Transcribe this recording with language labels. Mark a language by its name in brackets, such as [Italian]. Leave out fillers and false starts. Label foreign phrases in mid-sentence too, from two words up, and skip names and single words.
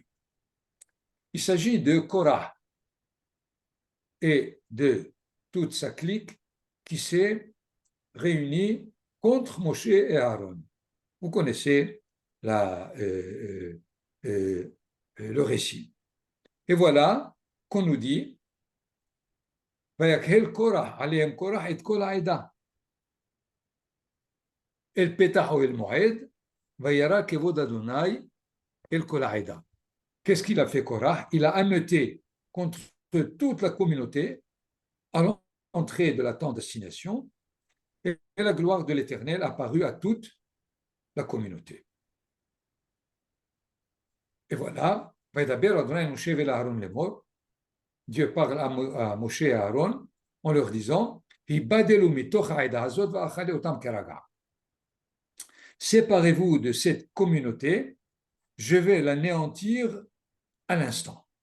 [French] Il s'agit de Korah et de toute sa clique qui s'est réunie contre Moshe et Aaron. Vous connaissez le récit. Et voilà qu'on nous dit [Hebrew] ויקהל קורח עליהם קורח את כל העדה אל פתח אוהל מועד וירא כבוד אדוני אל כל העדה. [French] Qu'est-ce qu'il a fait Korah? Il a ameuté contre toute la communauté à l'entrée de la tente d'assignation et la gloire de l'Éternel apparut à toute la communauté. Et voilà, Dieu parle à Moshe et à Aaron en leur disant séparez-vous de cette communauté, je vais l'anéantir à l'instant.